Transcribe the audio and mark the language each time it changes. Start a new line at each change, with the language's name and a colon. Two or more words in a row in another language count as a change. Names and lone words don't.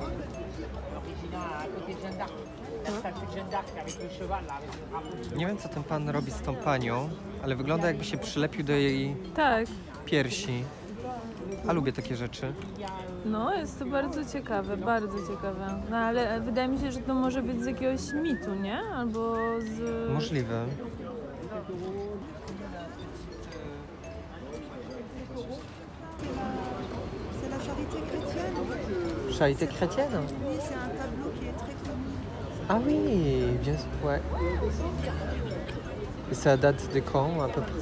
Polish: Nie wiem, co ten pan robi z tą panią, ale wygląda, jakby się przylepił do jej Tak, piersi. A lubię takie rzeczy. no jest to bardzo ciekawe, bardzo ciekawe. No ale wydaje mi się, że to może być z jakiegoś mitu, nie? Albo z... Możliwe.
French: C'est la charité chrétienne. Charité chrétienne? Oui, c'est un tableau qui est très connu. Ah oui, bien sûr, ouais. Et ça date de quand, à peu près?